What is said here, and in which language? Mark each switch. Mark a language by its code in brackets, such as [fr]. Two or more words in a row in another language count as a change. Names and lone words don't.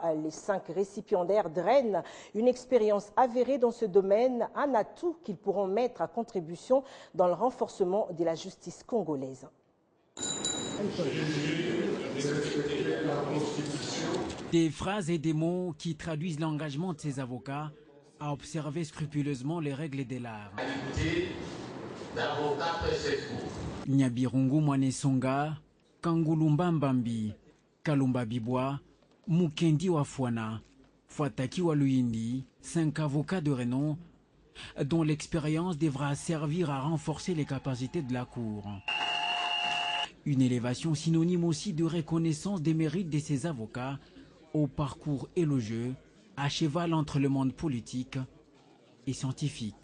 [fr] Les 5 récipiendaires drainent une expérience avérée dans ce domaine, un atout qu'ils pourront mettre à contribution dans le renforcement de la justice congolaise. Des phrases et des mots qui traduisent l'engagement de ces avocats à observer scrupuleusement les règles de l'art. Nyabirungu Mwanesonga, Kangulumba Mbambi, Kalumba Bibwa, Mukendi Wafwana, Fuataki Waluyindi, 5 avocats de renom dont l'expérience devra servir à renforcer les capacités de la Cour. Une élévation synonyme aussi de reconnaissance des mérites de ces avocats au parcours élogieux, à cheval entre le monde politique et scientifique.